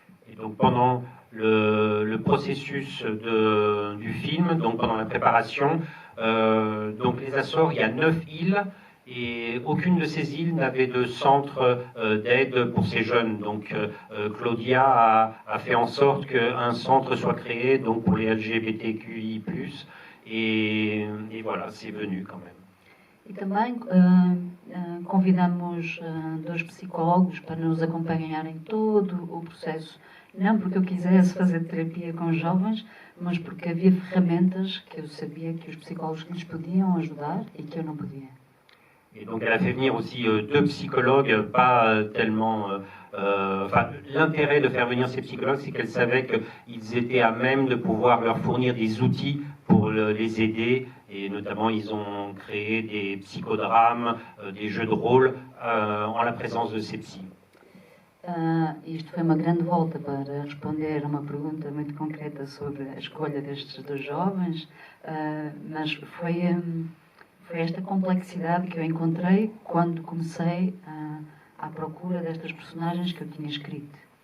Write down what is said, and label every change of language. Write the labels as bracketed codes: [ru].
[fr] Et donc pendant le processus du film, donc pendant la préparation, donc les Açores, il y a 9 îles, et aucune de ces îles n'avait de centre d'aide pour ces jeunes. Donc Claudia a fait en sorte qu'un centre soit créé donc pour les LGBTQI+, et voilà, c'est venu quand même. [pt] E também convidamos 2 psicólogos para nos acompanharem todo o processo, não porque eu quisesse fazer terapia com jovens, mas porque havia ferramentas que eu sabia que os psicólogos lhes podiam ajudar e que eu não podia. [fr] Et donc elle a fait venir aussi 2 psychologues, pas tellement... l'intérêt de faire venir ces psychologues, c'est qu'elle savait qu'ils étaient à même de pouvoir leur fournir des outils pour les aider. Et notamment, ils ont créé des psychodrames, des jeux de rôle en la présence de ces psys. [pt] Isto foi uma grande volta para responder a uma pergunta muito concreta sobre a escolha destes 2 jovens, mas foi esta complexidade que eu encontrei quando comecei à procura destas personagens que eu tinha escrito.